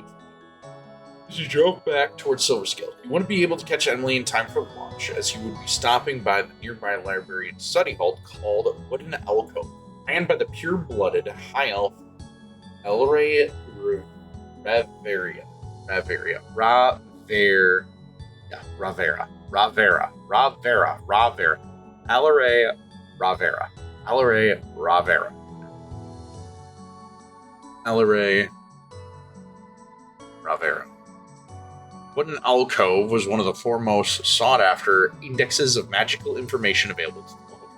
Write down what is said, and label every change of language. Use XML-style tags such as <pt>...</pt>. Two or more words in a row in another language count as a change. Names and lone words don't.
<en>As he drove back towards Silverscale, he wouldn't be able to catch Emily in time for lunch, as he would be stopping by the nearby library and study hall called Wooden Alcove, ran by the pure-blooded High Elf Elray Raveria. Raveria. Raver. Yeah, Ravera. Ravera. Ravera. Ravera. Alaray Ravera. Alaray Ravera. Alaray Ravera. What an alcove was one of the foremost sought-after indexes of magical information available to the world.</en>